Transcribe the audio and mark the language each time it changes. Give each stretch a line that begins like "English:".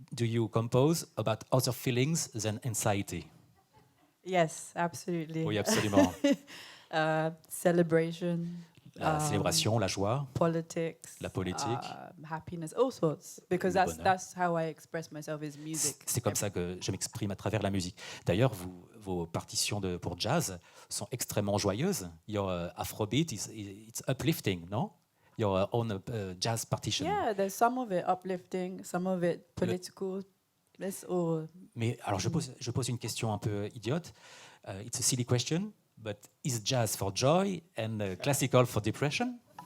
English: Do you compose about other feelings than anxiety? Yes, absolutely.
French: Oui, absolument.
English: Celebration.
French: La célébration, la joie,
English: Politics.
French: la politique.
English: Happiness, all sorts. Because
French: Le bonheur.
English: that's how I express myself is music.
French: C'est comme ça que je m'exprime à travers la musique. D'ailleurs, vos partitions pour jazz sont extrêmement joyeuses.
English: Your Afrobeat, it's uplifting, non? Your own jazz partition. Yeah, there's some of it uplifting, some of it political. It's all.
French: Mais alors, je pose une question un peu idiote.
English: It's a silly question, but is jazz for joy and classical for depression?